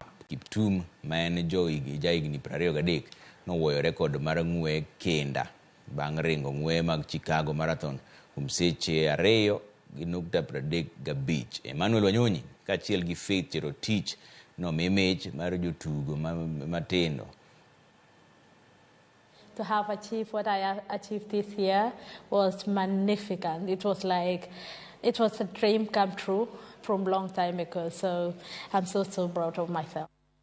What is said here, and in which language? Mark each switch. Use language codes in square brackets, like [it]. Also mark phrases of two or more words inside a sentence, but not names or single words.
[luo] Kiptum, ma en jahigni 23, nowuoyo rekod mar ng'we kenda bang' ringo ng'we mag Chicago Marathon kuom seche 2.35. Emmanuel Wanyonyi kaachiel gi Faith Cherotich nomi mich mar jotugo matindo. [en] To have achieved what I achieved this year was magnificent. It was a dream come true from a long time ago. So I'm so proud of myself.